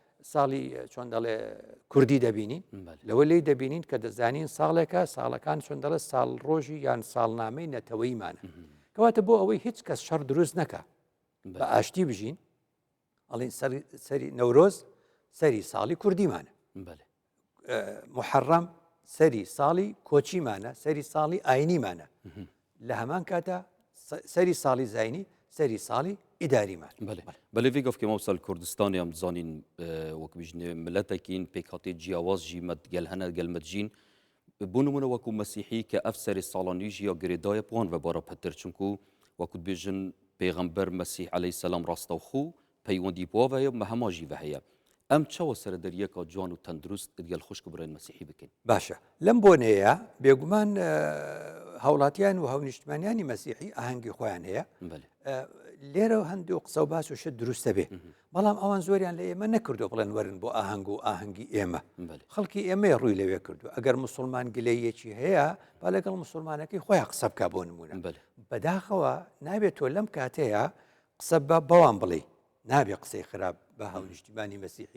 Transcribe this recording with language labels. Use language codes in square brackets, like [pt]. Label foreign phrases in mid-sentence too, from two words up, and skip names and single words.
[ckb] ساڵی چۆن دەڵێ کوردی دەبینین لەوە لی دەبینین کە دەزانین ساڵەکان چۆن دەڵێ ساڵ ڕۆژی یان ساڵنامەی نەتەوەیمانە کەواتە بۆ ئەوەی هیچ کەس شەڕ دروست نەکە بە ئاشتی بژین ئەڵین سەری نەورۆز سەری ساڵی کوردیمانە محەڕەم سەری ساڵی کۆچیمانە سەری ساڵی ئاینیمانە لە هەمان کاتە سەری ساڵی زینی سەری ساڵی ئیداریمان [ku] بەێ vê gavkê mawsal Kurdistanê em dizanîn wek bijne milletekîn pêkhatê ciyawaz jî me gel hene gel me dijîn bû nimune wekû Mesîhî ke ev serê salanî jî ya girêdaya wan vebara petir çunku wekû dibêjin pêxember Mesîh aleyhisselam rastexû peywendî bi ve ye me hema jî ve heye em çawa serederiyeka ciwan û tendurust gel xuşk birên Mesîhî bikin [ckb] باشە لەم بۆنەیە بێگومان هاوڵاتیان و هاونیشتمانیانی مەسیحی ئاهەنگی خۆیان هەیە لێرە هەندوو قسە و باس و شت دروستە بێ بەڵام ئەوان زۆریان لە ئێمە نەکردو بڵێن وەرن بۆ ئاهەنگ و ئاهەنگی ئێمە خەڵکی ئێمە ڕووی لەوێ کردو ئەگەر مسلمان گلەیەکی هەیە با لەگەڵ مسلمانەکەی خۆیان قسە بکە بۆ نمونە بەداخەوە نابێت تۆ لەم کاتەیە قسە بەوان بڵێ نابێ قسەی خراپ بە هاونیشتمانی مەسیحی